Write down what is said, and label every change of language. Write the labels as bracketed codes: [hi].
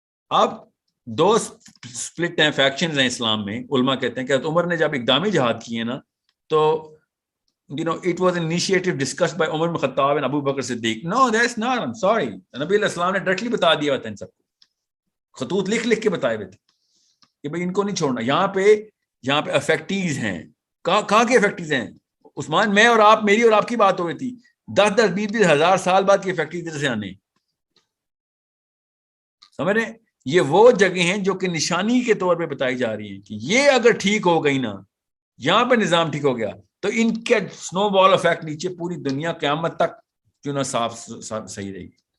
[ur] اب 2 split ہیں, factions ہیں اسلام میں. علماء کہتے ہیں کہ عمر نے جب اقدامی جہاد کیے نا, [en] تو it was an initiative discussed by Umar bin Khattab and Abu Bakr Siddiq. No, that's not. I'm sorry. [ur] نبی علیہ السلام نے ڈائریکٹلی بتا دیا تھا ان سب کو, خطوط لکھ کے بتائے ہوئے تھے کہ بھائی ان کو نہیں چھوڑنا. یہاں پہ افیکٹیز ہیں. کہاں کے افیکٹیز ہیں عثمان؟ میں اور آپ, میری اور آپ کی بات ہو رہی تھی. 10-20 ہزار سال بعد کی افیکٹیز ادھر سے آنے, سمجھ رہے ہیں؟ یہ وہ جگہ ہیں جو کہ نشانی کے طور پہ بتائی جا رہی ہیں کہ یہ اگر ٹھیک ہو گئی نا, یہاں پہ نظام ٹھیک ہو گیا, تو ان کے سنو بال افیکٹ نیچے پوری دنیا قیامت تک جو نا صاف صحیح رہے گی.